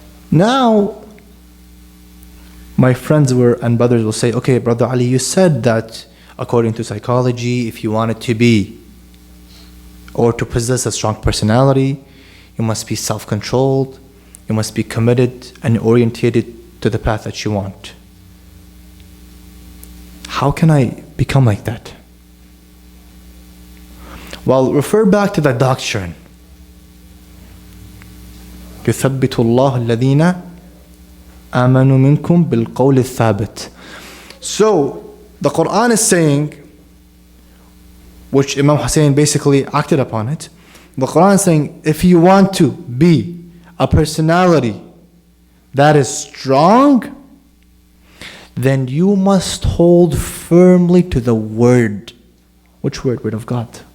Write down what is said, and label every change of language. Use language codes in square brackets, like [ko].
[en] Now, my friends and brothers will say, okay, Brother Ali, you said that according to psychology, if you wanted to be or to possess a strong personality, you must be self-controlled, you must be committed and orientated to the path that you want. How can I become like that? Well, refer back to the doctrine. [ar] يثبت الله الذين آمنوا منكم بالقول الثابت. [en] So, the Quran is saying, which Imam Hussein basically acted upon it, the Quran is saying, if you want to be a personality that is strong, then you must hold firmly to the word. Which word? Word of God.